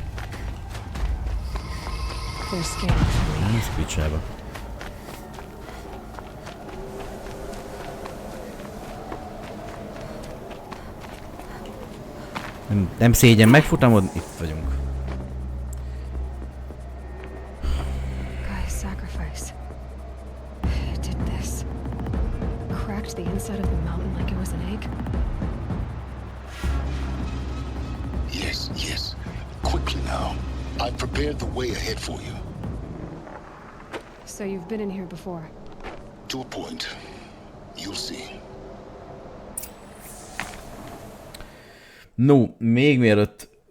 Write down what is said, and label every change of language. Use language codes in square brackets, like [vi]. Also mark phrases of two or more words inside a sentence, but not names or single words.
[hu] Ez picsába. Nem szégyen megfutamod, itt vagyunk. [en] Guy's sacrifice. It did this. Cracked the inside of the mountain like it was an egg. Yes, yes. Quickly now. I've prepared the way ahead for you. So you've been in here before? To a point. You'll see. [hu] No, még mielőtt...